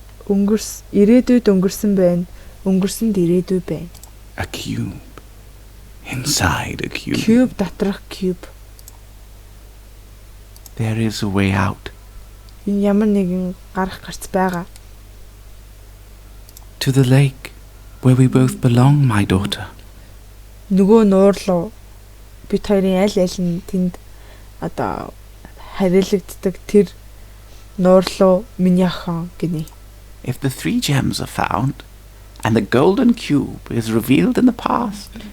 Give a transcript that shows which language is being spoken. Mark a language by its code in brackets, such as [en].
[mn] Ирээдүйд өнгөрсөн байна. Өнгөрсөнд ирээдүй байна. [en] A cube. Inside a cube. [mn] Куб доторх куб. [en] There is a way out. [mn] Энэ ямар нэгэн гарах гарц байгаа. [en] To the lake, where we both belong, my daughter. [mn] Нөгөө нуур руу бид хоёрын аль нь тэнд одоо харилцагддаг тэр нуур руу миний охин гинэ. [en] If the 3 gems are found, and the golden cube is revealed in the past,